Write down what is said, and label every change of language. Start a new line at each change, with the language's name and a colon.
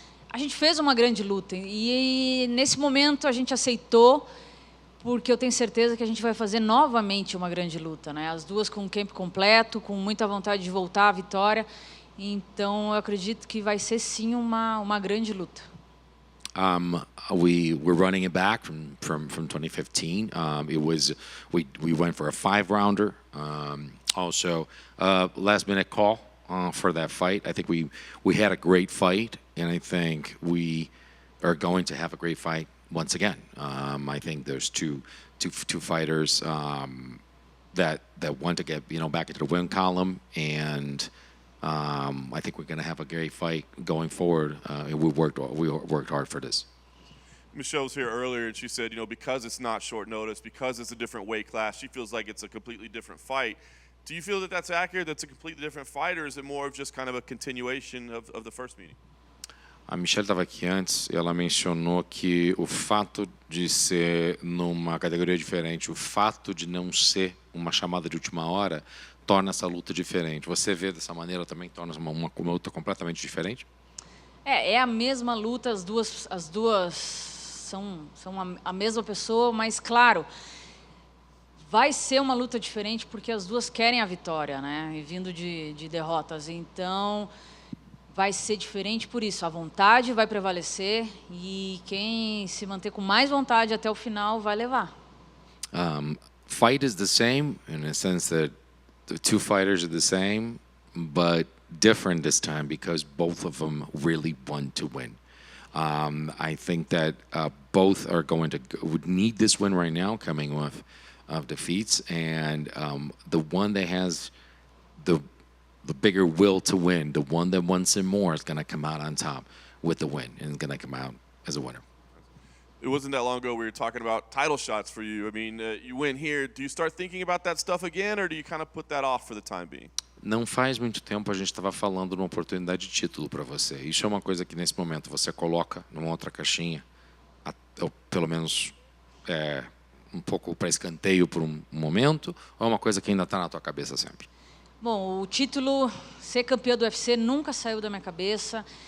Portuguese: A gente fez uma grande luta e nesse momento a gente aceitou, porque eu tenho certeza que a gente vai fazer novamente uma grande luta, né? As duas com o camp completo, com muita vontade de voltar à vitória. Então eu acredito que vai ser sim uma grande luta.
English: We're running it back from 2015. We went for a 5-rounder. Also, last minute call for that fight. I think we had a great fight, and I think we are going to have a great fight once again. I think there's two fighters that want to get back into the win column, and I think we're going to have a great fight going forward. We worked hard for this. Michelle was here earlier, and she said, because it's not short notice, because it's a different weight class, she feels like it's a completely different fight. Do you feel that that's accurate? That's a completely different fight, or is it more of just kind of a continuation of the first meeting?
Portuguese: A Michelle estava aqui antes e ela mencionou que o fato de ser numa categoria diferente, o fato de não ser uma chamada de última hora, torna essa luta diferente. Você vê dessa maneira também, torna uma luta completamente diferente? É a mesma luta, as duas são a mesma pessoa, mas claro, vai ser uma luta diferente porque as duas querem a vitória, né? E vindo de derrotas, então vai ser diferente por isso. A vontade vai prevalecer e quem se manter com mais vontade até o final vai levar.
English: Fight is the same in a sense that the two fighters are the same, but different this time because both of them really want to win. I think that both are would need this win right now, coming off of defeats, and the one that has the bigger will to win, the one that wants it more, is going to come out on top with the win and is going to come out as a winner. It wasn't that long ago we were talking about title shots for you. I mean, you win here. Do you start thinking about that stuff again, or do you kind of put that off for the time being?
Portuguese: Não faz muito tempo a gente estava falando de uma oportunidade de título para você. Isso é uma coisa que nesse momento você coloca numa outra caixinha, ou pelo menos um pouco para escanteio por um momento, ou é uma coisa que ainda está na tua cabeça sempre? Bom, o título, ser campeã do UFC nunca saiu da minha cabeça.